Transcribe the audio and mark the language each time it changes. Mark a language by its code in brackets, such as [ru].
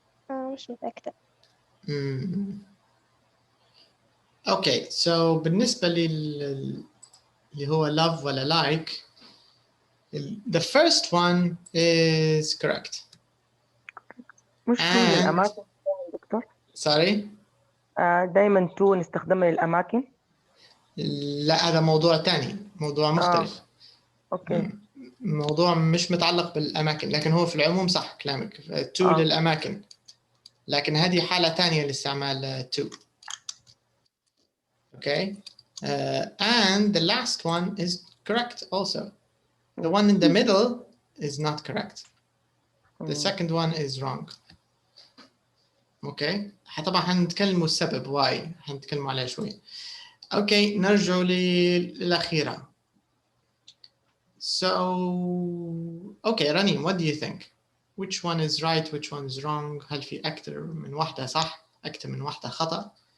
[ar] مش متأكدة. اوكي [en] so [ar] بالنسبة اللي هو [en] love ولا like the first one is correct. [ar] مش تو للأماكن دكتور؟ [en] sorry. [ar] دايما تو نستخدمها للأماكن؟ لا هذا موضوع تاني، موضوع مختلف. اوكي. موضوع مش متعلق بالأماكن، لكن هو في العموم صح كلامك. تو للأماكن، لكن هذه حالة تانية لاستعمال تو. [en] Okay, and the last one is correct also. The one in the middle is not correct. The second one is wrong. [ar] Okay, طبعا حنتكلموا السبب why حنتكلموا عليه شوي. Okay, نرجع للأخيرة. [en] So, okay, Ranim, what do you think? Which one is right, which one is wrong? [ar] هل في أكثر من واحدة صح، أكثر من واحدة خطأ؟